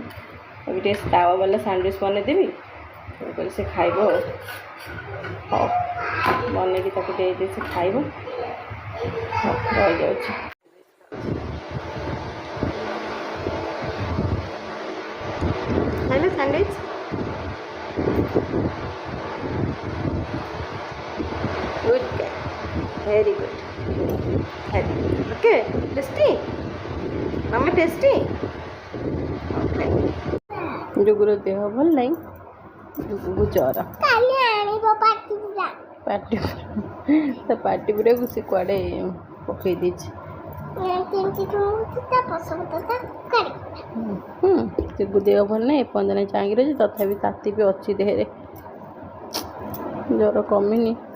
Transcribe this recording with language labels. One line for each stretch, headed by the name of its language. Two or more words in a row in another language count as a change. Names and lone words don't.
Odia: ଏବେ ଟିକେ
Hindi: तवा वाला
Odia: ସ୍ୟାଣ୍ଡୱିଚ୍ ବନେଇଦେବି, ମୁଁ କହିଲି ସେ ଖାଇବ ଆଉ। ହଉ ବନେଇକି ତାକୁ ଦେଇଦେଇ ସେ ଖାଇବ। ରହିଯାଉଛି। ଖାଇଲେ ସ୍ୟାଣ୍ଡୱିଚ୍?
English: Good girl. Very good. Okay. Tasty? Mama tasty? Okay.
Odia: ଡୁଗୁର ଦେହ ଭଲ ନାହିଁ, ଡୁଗୁକୁ ଜ୍ୱର। କାଲି ଆଣିବ ପାଟିପୁରା। ପାଟି ତା ପାଟି ପୁରାକୁ ସେ କୁଆଡ଼େ ପକେଇ ଦେଇଛି। ଡୁଗୁ ଦେହ ଭଲ ନାହିଁ, ଏପର୍ଯ୍ୟନ୍ତ ଚାହିଁକି ରହିଛି, ତଥାପି ତାତି ବି ଅଛି ଦେହରେ, ଜ୍ୱର କମିନି।